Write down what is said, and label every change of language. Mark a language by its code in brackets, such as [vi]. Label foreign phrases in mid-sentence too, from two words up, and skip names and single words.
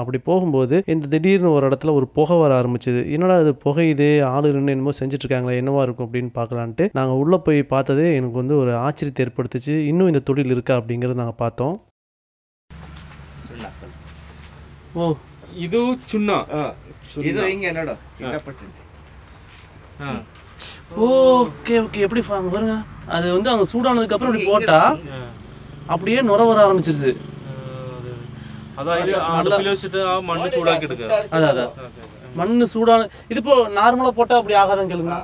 [ta] அப்படி போகும்போது இந்த திடீர்னு ஒரு இடத்துல ஒரு புகை வர ஆரம்பிச்சுது. என்னடா அது புகையுது, ஆளு ரெண்டு என்னமோ செஞ்சுட்டு இருக்காங்களா, என்னவா இருக்கும் அப்படின்னு பார்க்கலான்ட்டு நாங்கள் உள்ளே போய் பார்த்ததே எனக்கு ஒரு ஆச்சரியத்தை ஏற்படுத்துச்சு. இன்னும் இந்த தொழில் இருக்கா அப்படிங்கிறத நாங்கள் பார்த்தோம். ஓ, இது சுண்ணா [kn] ಇದು ಹಿಂಗೆ ನೋಡು [en] okay okay, [ta] எப்படி பாருங்க, அது அவங்க சூடானதுக்கு அப்புறம் இப்படி போட்டா அப்படியே நுர வர ஆரம்பிச்சிருது. மண்ணு சூடாக்கிடுங்க. அதான் மண்ணு சூடான இது இப்போ நார்மலா போட்டா அப்படி ஆகாதான் கேளுங்க.